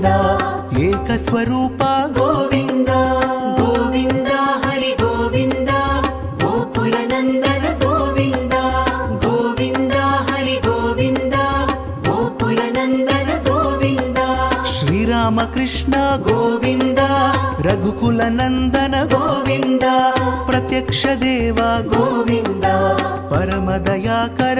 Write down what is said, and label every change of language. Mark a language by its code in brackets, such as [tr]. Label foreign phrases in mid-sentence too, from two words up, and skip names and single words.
[te] ఏకస్వరూప గోవింద గోవింద హరి గోవింద గోకుల నందన గోవింద గోవింద హరి గోవింద గోకుల నందన గోవింద [kn] శ్రీరామ ರಾಮಕೃಷ್ಣ ಗೋವಿಂದ ರಘುಕುಲ ನಂದನ ಗೋವಿಂದ ಪ್ರತ್ಯಕ್ಷ ದೇವ ಗೋವಿಂದ ಪರಮ ದಯಾಕರ